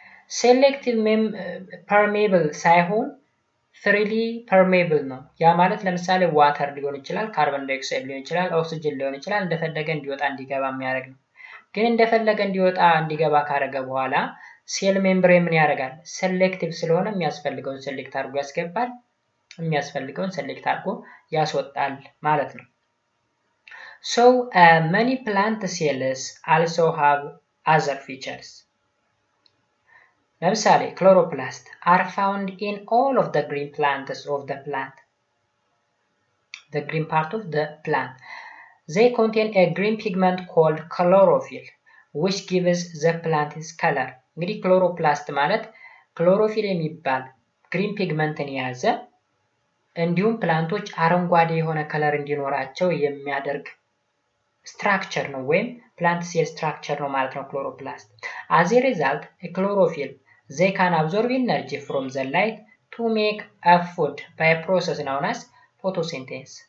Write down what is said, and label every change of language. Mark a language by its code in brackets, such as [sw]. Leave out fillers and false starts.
[am] ሴሌክቲቭ ፐርሜብል ሳይሆን ፍሪሊ ፐርሜብል ነው። ያ ማለት ለምሳሌ ዋተር ሊሆን ይችላል፣ ካርቦን ዳይኦክሳይድ ሊሆን ይችላል፣ ኦክሲጅን ሊሆን ይችላል። እንደፈለገ እንዲወጣ እንዲገባ የሚያደርግ ነው። ግን እንደፈለገ እንዲወጣ እንዲገባ ካደረገ በኋላ ሴል ሜምብሬን ምን ያደርጋል? ሴሌክቲቭ ስለሆነ የሚያስፈልገውን ሴሌክት አድርጎ ያስገባል፣ የሚያስፈልገውን ሴሌክት አድርጎ ያስወጣል ማለት ነው። [en] So many plant cells also have other features. [am] ለምሳሌ [en] chloroplasts are found in all of the green plants of the plant. the green part of the plant. They contain a green pigment called chlorophyll, which gives the plant its color. [am] እንግዲህ ክሎሮፕላስት ማለት ክሎሮፊል የሚባል ግሪን ፒግመንትን የያዘ እንዲሁም ፕላንቶች አረንጓዴ የሆነ ከለር እንዲኖራቸው የሚያደርግ ስትራክቸር ነው ወይም ፕላንት ሴል ስትራክቸር ነው ማለት ነው ክሎሮፕላስት። [en] as a result a chlorophyll they can absorb energy from the light to make a food by a process known as photosynthesis.